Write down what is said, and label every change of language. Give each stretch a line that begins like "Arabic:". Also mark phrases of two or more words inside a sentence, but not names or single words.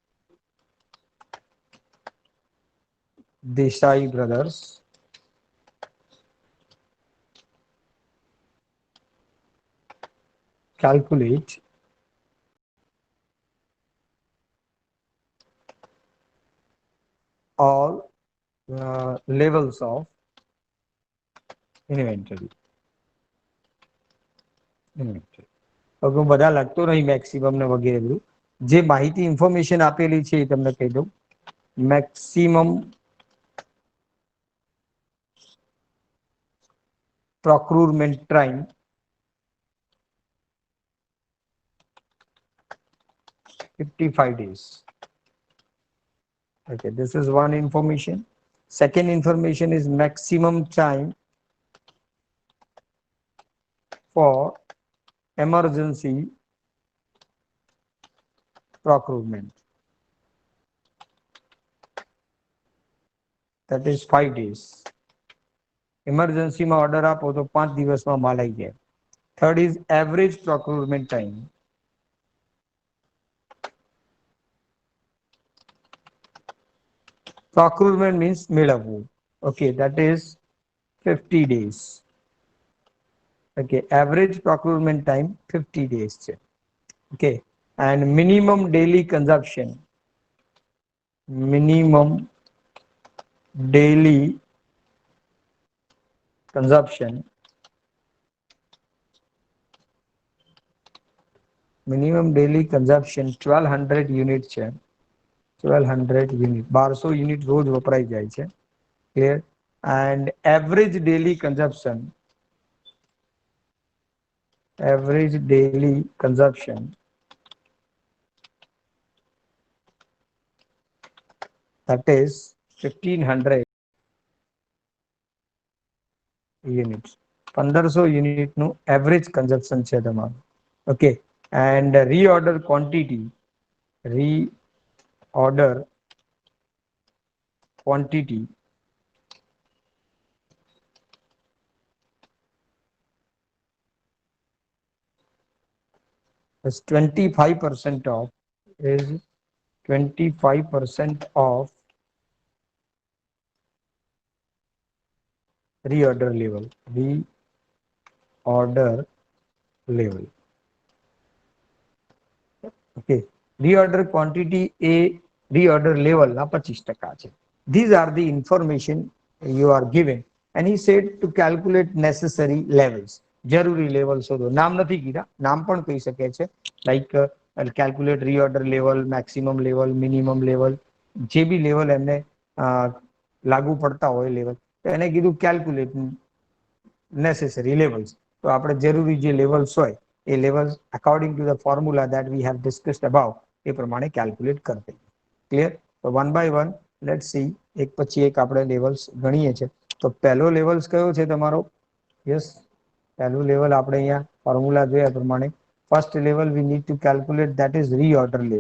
English: Desai brothers, calculate all levels of inventory.
Gujarati: હવે હું બધા લખતો નહીં, મેક્સિમમ ને વગેરે બધું જે માહિતી ઇન્ફોર્મેશન આપેલી છે એ તમને કહી દઉં.
English: મેક્સિમમ procurement time, 55 days. Okay, this is one information. Second information is maximum time for emergency procurement. That is 5 days.
Gujarati: Emergency માં ઓર્ડર આપો તો 5 દિવસમાં માલ આવી જાય.
English: Third is average procurement time. Procurement means મેળવવું. Okay, that is 50 days. Okay, average procurement time 50 days છે. Okay, and minimum daily consumption. Minimum daily consumption. Minimum daily consumption 1200 unit છે.
Gujarati: 1200 unit, 1200 unit રોજ વપરાઈ જાય છે.
English: Clear? And average daily consumption, average daily consumption that is 1500 units.
Gujarati: 1500 unit નું
English: average consumption
Gujarati: છે તમારું.
English: Okay, and reorder quantity, reorder quantity is 25% of, is 25% of reorder level, reorder level. Okay, reorder quantity a reorder level ના 25% છે. These are the information you are given and he said to calculate necessary levels.
Gujarati: જરૂરી લેવલ શોધો. નામ નથી કીધા, નામ પણ કહી શકે છે, લાઈક
English: calculate reorder level, maximum level, minimum level,
Gujarati: જે બી લેવલ એમને લાગુ પડતા હોય લેવલ, તો એને કીધું
English: calculate necessary levels.
Gujarati: તો આપણે જરૂરી જે લેવલ્સ હોય એ લેવલ્સ
English: according to the formula that we have discussed above
Gujarati: એ પ્રમાણે calculate કરતે. ક્લિયર? તો
English: one by one let's see,
Gujarati: એક પછી એક આપણે લેવલ્સ ગણીએ છે. તો પહેલો લેવલ્સ કયો છે તમારો? યસ, પહેલું લેવલ આપણે અહીંયા ફોર્મ્યુલા જોયા પ્રમાણે
English: first level we need to calculate, that is reorder level.